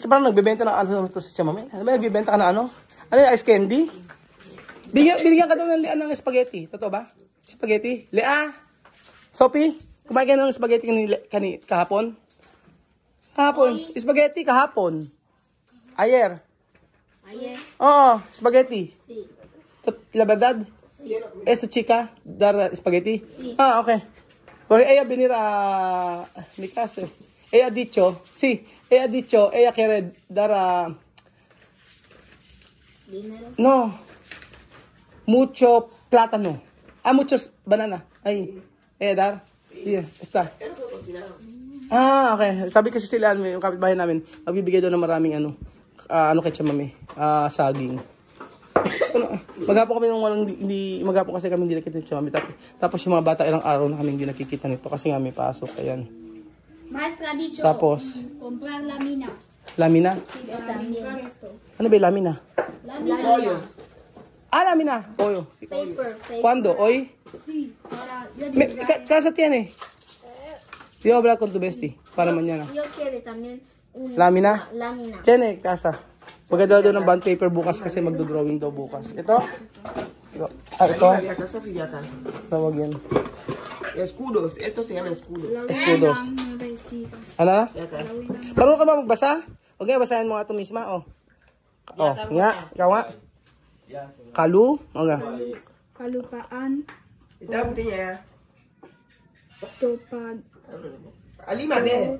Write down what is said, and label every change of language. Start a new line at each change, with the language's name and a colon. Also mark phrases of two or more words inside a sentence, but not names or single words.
Filipino: Parang nagbebenta ng ano to si Chamame. Ano ba, nagbebenta ka ng ano? Ano yung ice candy? Binigyan ka daw ng Lea ng spaghetti. Totoo ba? Spaghetti? Lea? Sophie? Kumain ka ng spaghetti kahapon? Kahapon. Spaghetti kahapon. Ayer. Ayer. Oo, spaghetti.
Spanish: Si. La verdad? Eso chica, dar spaghetti? Sí. Ah, okay. Porque ella venir a mi casa. Ella ha dicho, ella quiere dar Dinero. no, mucho plátano. Ah, muchos banana. Ahí. Ella dar. Sí, está. Ah, okay.
Filipino: Sabi kasi sila, yung kapitbahay namin, magbibigay daw ng maraming ano kay Chamame, saging. Maghapon kami nung walang maghapon kasi kami hindi nakita ni Chamame. Tapos yung mga bata ilang araw na kami hindi nakikita nito kasi nga may pasok. Ayan.
Spanish: Maestra ha dicho
Filipino: Tapos,
Spanish: comprar lámina. lamina? Yo también.
Filipino: Ano ba yung lamina?
Spanish: Lámina.
Filipino: Ah, lamina. Oyo. Paper.
Spanish: ¿Cuándo? ¿Hoy? Sí, para yo Casa tiene. Yo voy a hablar con tu bestie para mañana. Yo quiero también una Lámina? lámina. Tiene, casa.
Filipino: Maganda daw ng
English: bond paper
Filipino: bukas kasi magdo-drawing daw bukas. Ito? Ah, ito? Tawag yan.
Spanish: Escudos, esto se llama escudos. Escudos.
Filipino: Ano? Marunong ka ba magbasa? Okay, basahin mo nga ito misma. Oh, nga. Ikaw nga. Kalu. O nga. kalupaan, Ito buktinya ya. topad, Alima be.